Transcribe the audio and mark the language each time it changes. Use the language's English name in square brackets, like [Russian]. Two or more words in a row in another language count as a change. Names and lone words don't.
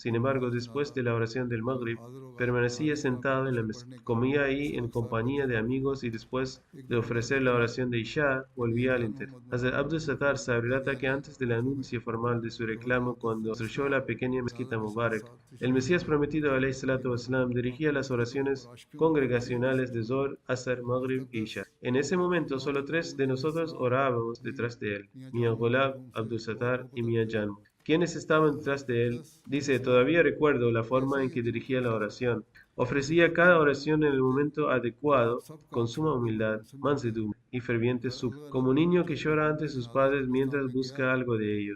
[Spanish] Sin embargo, después de la oración del Maghrib, permanecía sentado en la mesa, comía ahí en compañía de amigos y después de ofrecer la oración de Isha, volvía al interior. Hazrat Abdul Sattar se relata que antes del anuncio formal de su reclamo, cuando construyó la pequeña mezquita Mubarak, el Mesías prometido [Arabic] عليه الصلاة والسلام [Spanish] dirigía las oraciones congregacionales de Zohr, Asr, Maghrib y Isha. En ese momento, solo 3 de nosotros orábamos detrás de él, Mia Gulab, Abdul Sattar y Mia Jan. ¿Quiénes estaban detrás de él? Dice, todavía recuerdo la forma en que dirigía la oración. Ofrecía cada oración en el momento adecuado, con suma humildad, mansedumbre y ferviente súplica, como un niño que llora ante sus padres mientras busca algo de ellos.